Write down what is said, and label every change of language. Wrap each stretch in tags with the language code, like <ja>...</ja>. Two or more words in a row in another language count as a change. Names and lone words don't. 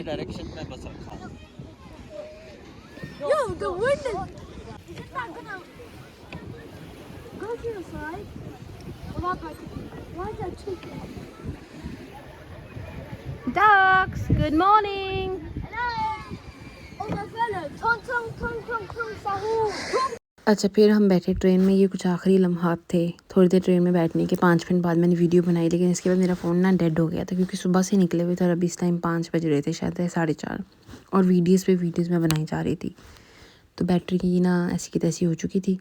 <hi>डायरेक्शन में बस रखा है।</hi> <en>Yo, the wind is it not gonna go to the side? Why is that chicken? Ducks, good morning। Hello. Oh my fellow, tong tong tong tong tong sahur.</en> <hi>अच्छा, फिर हम बैठे ट्रेन में। ये कुछ आखिरी लम्हात थे। थोड़ी देर ट्रेन में बैठने के 5 मिनट बाद मैंने वीडियो बनाई, लेकिन इसके बाद मेरा फ़ोन ना डेड हो गया था, क्योंकि सुबह से निकले हुए थे और अभी इस टाइम 5 बज रहे थे, शायद 4:30, और वीडियोज़ में बनाई जा रही थी, तो बैटरी की ना ऐसी की तैसी हो चुकी थी।</hi>